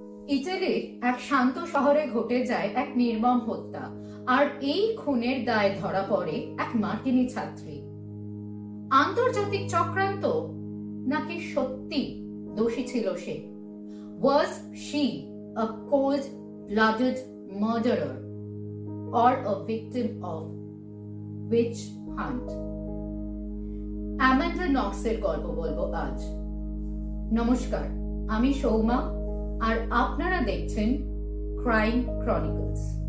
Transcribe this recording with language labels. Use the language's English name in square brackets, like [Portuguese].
[Bangla] ইটালির এক শান্ত শহরে ঘটে যায় এক নির্মম হত্যা, আর এই খুনের দায় ধরা পড়ে এক মার্কিনী ছাত্রী। আন্তর্জাতিক চক্রান্ত নাকি সত্যি দোষী ছিল সে? [English] Was she a cold-blooded murderer or a victim of witch hunt? [Bangla] Amanda নক্সের গল্প বলবো আজ। নমস্কার, আমি সৌমা, আর আপনারা দেখছেন ক্রাইম ক্রনিকলস।